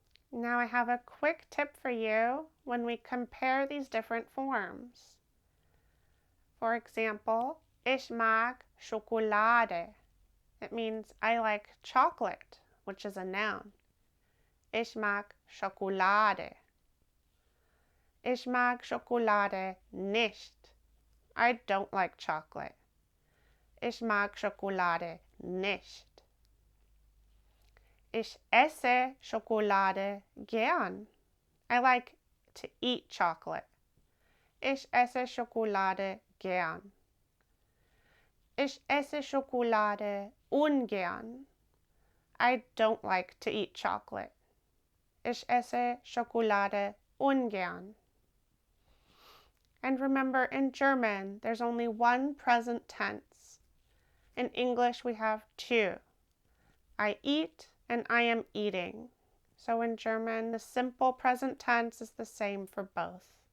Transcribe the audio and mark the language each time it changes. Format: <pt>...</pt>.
<en>Now I have a quick tip for you when we compare these different forms. For example,</en> <de>ich mag Schokolade.</de> <en>It means I like chocolate, which is a noun.</en> <de>Ich mag Schokolade. Ich mag Schokolade nicht.</de> <en>I don't like chocolate.</en> <de>Ich mag Schokolade nicht. Ich esse Schokolade gern.</de> <en>I like to eat chocolate.</en> <de>Ich esse Schokolade gern. Ich esse Schokolade ungern.</de> <en>I don't like to eat chocolate.</en> <de>Ich esse Schokolade ungern.</de> <en>And remember, in German, there's only one present tense. In English, we have two. I eat and I am eating. So in German, the simple present tense is the same for both.</en>